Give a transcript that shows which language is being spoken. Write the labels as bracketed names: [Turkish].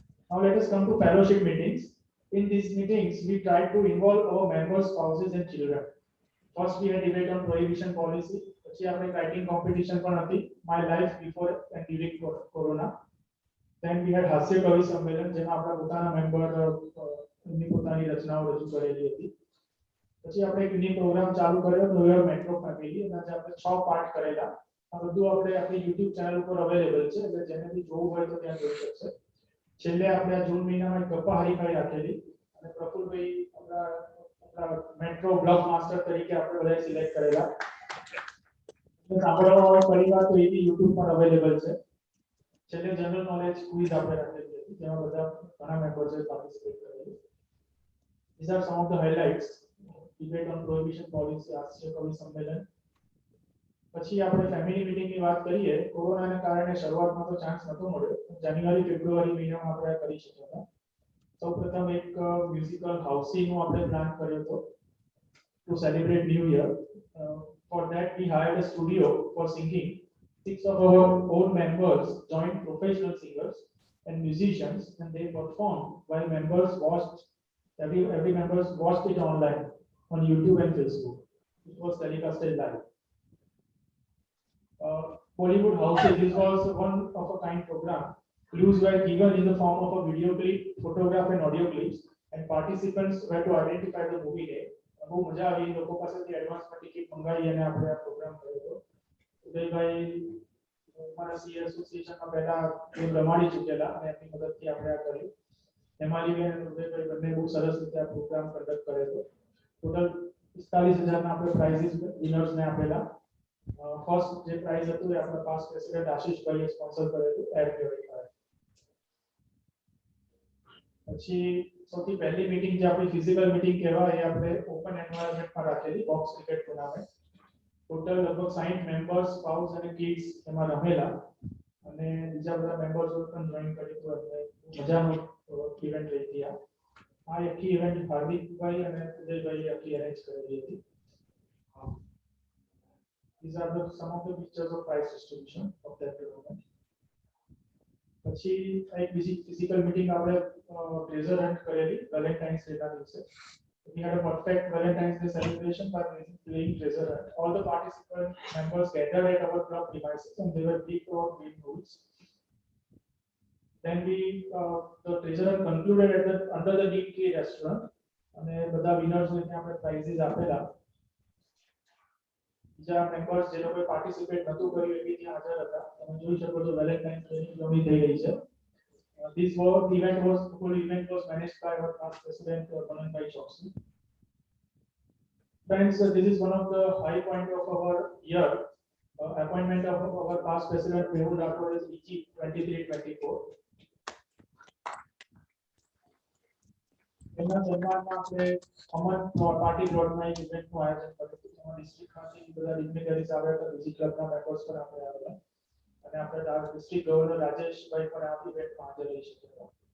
[English] Now let us come to fellowship meetings. In these meetings, we try to involve our members, spouses and children. First, we had debate on prohibition policy. [Gujarati] પછી આપણે [English] writing competition [Gujarati] પણ હતી, [English] my life before and during corona. Then we had [Gujarati] હાસ્ય કવિ સંમેલન, જેમાં આપણા પોતાના મેમ્બર એમની પોતાની રચનાઓ રજૂ કરેલી હતી. પછી આપણે એક મિની પ્રોગ્રામ ચાલુ કર્યો રોયલ મેટ્રો ફેમિલી, અને આજે આપણે 6 પાર્ટ કરેલા. આ બધું આપણે આપણી YouTube ચેનલ ઉપર અવેલેબલ છે, એટલે જેને બી જોવું હોય તો ત્યાં જોઈ શકશે. છેલ્લે આપણે આ જૂન મહિનામાં એક ગપ્પા હરીફાઈ રાખેલી અને પ્રફુલભાઈ આપણા મેટ્રો બ્લોગ માસ્ટર તરીકે આપણે બધા સિલેક્ટ કરેલા. સાંભળવા વાળો પરિવાર તો એ બી YouTube પર અવેલેબલ છે. છેલ્લે જનરલ નોલેજ ક્વિઝ આપણે રાખેલી હતી, જેમાં બધા ઘણા મેમ્બર્સે પાર્ટિસિપેટ કરેલું. [English] These are some of the highlights. Debate on prohibition policy, [Gujarati] હાસ્ય કવિ સંમેલન. પછી આપણે ફેમિલી મીટિંગની વાત કરીએ, કોરોનાને કારણે શરૂઆતમાં તો ચાન્સ નતો મળ્યો, જાન્યુઆરી ફેબ્રુઆરી મહિનામાં આપણે કરી શક્યા હતા. સૌપ્રથમ એક મ્યુઝિકલ હાઉસીનું આપણે પ્લાન કર્યો હતો [English] to celebrate New Year. For that we hired a studio for singing. 6 of our own members joined professional singers and musicians, and they performed while members watched. Every members watched it online on YouTube and Facebook. It was telecasted live. Bollywood Houses, this was one of a kind program. Clues were given in the form of a video clip, photograph and audio clips, and participants were to identify the movie name. [Gujarati] બહુ મજા આવી, લોકો પાસેથી એડવાન્સમાં ticket મંગાવી અને આપણે આ પ્રોગ્રામ કર્યો હતો. ઉદયભાઈ અમારા સી એસોસિએશનમાં પહેલા એ રમાડી ચૂકેલા અને એમની મદદથી આપણે આ કર્યું. હેમાલીબેન અને ઉદયભાઈ બંને બહુ સરસ રીતે આ પ્રોગ્રામ કંડક્ટ કર્યો હતો. ટોટલ 45,000ના આપણે પ્રાઇઝીસ વિનર્સને આપેલા. ફર્સ્ટ જે પ્રાઇઝ હતું એ આપણા પાસ્ટ પ્રેસિડેન્ટ આશીષભાઈએ સ્પોન્સર કર્યું હતું, એર પ્યોરિફાયર. પછી સૌથી પહેલી મીટિંગ જે આપણી ફિઝિકલ મીટિંગ કહેવાય એ આપણે ઓપન એન્વાયરમેન્ટમાં રાખેલી, બોક્સ ક્રિકેટ ટુર્નામેન્ટ. ટોટલ લગભગ 60 મેમ્બર્સ, સ્પાઉસ અને કિડ્સ એમાં રમેલા અને બીજા બધા મેમ્બર્સો પણ જોઈન કર્યું હતું. મજાનો ઇવેન્ટ રહી હતી. આ આખી ઇવેન્ટ હાર્દિકભાઈ અને ઉદયભાઈએ આખી અરેન્જ કરેલી હતી. [English] These are some of the pictures of prize distribution of that tournament. [Gujarati] પછી એક બીજી ફિઝિકલ મીટિંગ આપણે ટ્રેઝર હન્ટ કરેલી વેલેન્ટાઇન્સ ડેના દિવસે. [English] We had a perfect Valentine's Day celebration by playing treasure hunt. All the participant members gathered at our club premises and they were picked for green rules. Then the treasure hunt concluded under the Neem Tree restaurant [Gujarati] અને બધા [English] winners [Gujarati] ને આપણે [English] prizes [Gujarati] આપેલા. બીજા members જે લોકોએ participate નતું કર્યું એ બી ત્યાં હાજર હતા. તમે જોઈ શકો છો વેલેન્ટાઇન્સ ડે ની ઉજવણી થઈ રહી છે. [English] This full event was managed by our past president Pananbhai Choksi. Friends, this is one of the high point of our year. Appointment of our past president Mehul Rathod as EG 23-24. [Gujarati] એમના સન્માનમાં આપણે અમન party પ્લોટમાં એક ઇવેન્ટનું આયોજન કર્યું હતું, જેમાં ડિસ્ટ્રિક્ટમાંથી બધા ડિગ્નેટરીઝ આવ્યા હતા, બીજી ક્લબના મેમ્બર્સ પણ આપણે આવેલા અને આપણે ડિસ્ટ્રિક્ટ ગવર્નર રાજેશભાઈ પણ આ ઇવેન્ટમાં હાજર રહી શક્યા.